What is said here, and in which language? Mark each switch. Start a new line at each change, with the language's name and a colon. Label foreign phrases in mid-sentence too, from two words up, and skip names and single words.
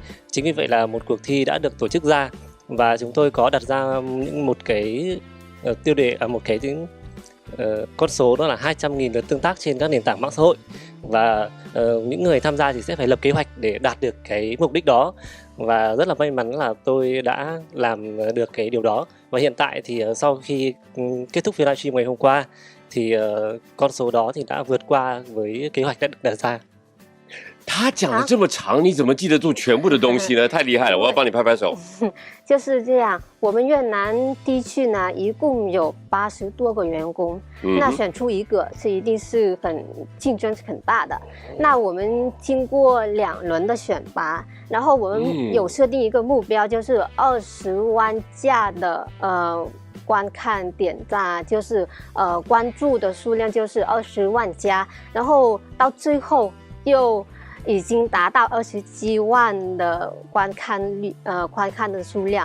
Vietnamese: Chính vì vậy là một cuộc thi đã được tổ chức ra và chúng tôi có đặt ra một cái tiêu đề một cái con số đó là 200.000 lượt tương tác trên các nền tảng mạng xã hội, và những người tham gia thì sẽ phải lập kế hoạch để đạt được cái mục đích đó, và rất là may mắn là tôi đã làm được cái điều đó. Và hiện tại thì sau khi kết thúc phiên livestream ngày hôm qua thì con số đó thì đã vượt qua với kế hoạch đã được đặt ra.
Chinese: 他讲的这么长，你怎么记得住全部的东西呢？太厉害了！我要帮你拍拍手。就是这样，我们越南地区呢，一共有80多个员工，那选出一个是一定是很竞争是很大的。那我们经过2轮的选拔，然后我们有设定一个目标，就是20万加的观看点赞，就是关注的数量就是20万加，然后到最后又已经达到27万的观看的数量。